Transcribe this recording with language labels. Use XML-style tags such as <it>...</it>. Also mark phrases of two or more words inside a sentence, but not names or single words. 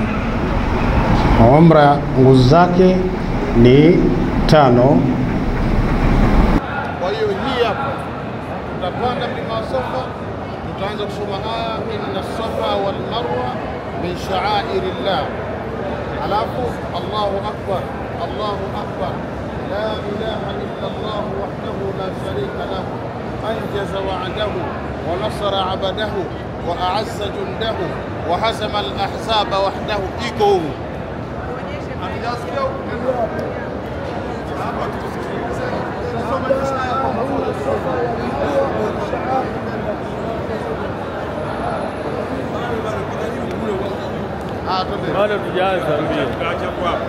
<sw>Umra nguzo zake ni 5. Kwa hiyo hii hapa tutapanda mlima wa Safa, tutaanza kusoma aya</sw> <ar>إن الصفا والمروة من شعائر الله. Alafu الله أكبر الله أكبر لا إله إلا الله وحده لا شريك له أنجز وعده ونصر عبده وأعز جنده وهزم الأحزاب وحده. Iko</ar> <sw>bado tujaanza mbio. Tutachapwa hapo.</sw>